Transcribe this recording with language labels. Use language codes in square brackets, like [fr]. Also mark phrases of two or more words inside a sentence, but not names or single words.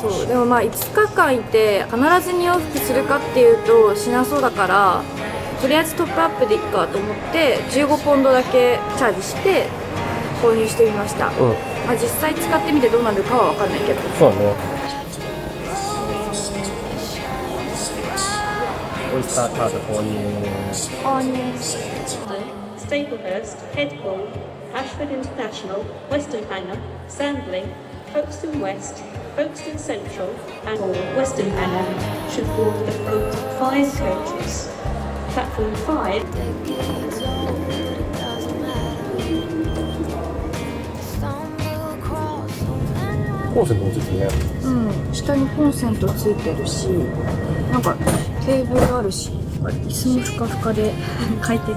[ja] そうでもまあ5日間いて必ず2往復するかっていうとしなそうだから、とりあえずトップアップでいいかと思って15ポンドだけチャージして購入してみました。うん。まあ、実際使ってみてどうなるかは分かんないけど。そうだね。オイスターカード購入。 [en] Staplehurst, Headhall, Ashford International, Western Hangar, Sandling, Folkestone West, Folkestone Central, and Western Hangar should board the boat 5 coaches. Platform 5. [ja] コンセントもついてるね。うん、下にコンセントついてるし、なんかテーブルあるし、椅子もふかふかで快適。